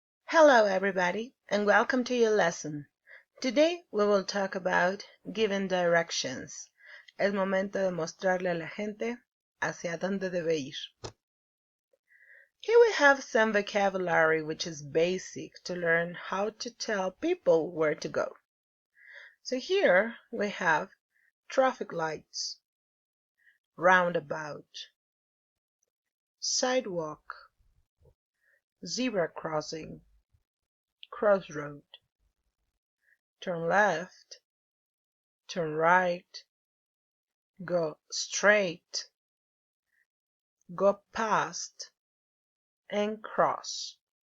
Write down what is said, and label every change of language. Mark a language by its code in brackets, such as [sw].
[en] Hello everybody and welcome to your lesson. Today we will talk about giving directions. [es] Es momento de mostrarle a la gente hacia dónde debe ir. [en] Here we have some vocabulary which is basic to learn how to tell people where to go. So here we have traffic lights, roundabout, sidewalk, zebra crossing, crossroad, turn left, turn right, go straight, go past, and cross.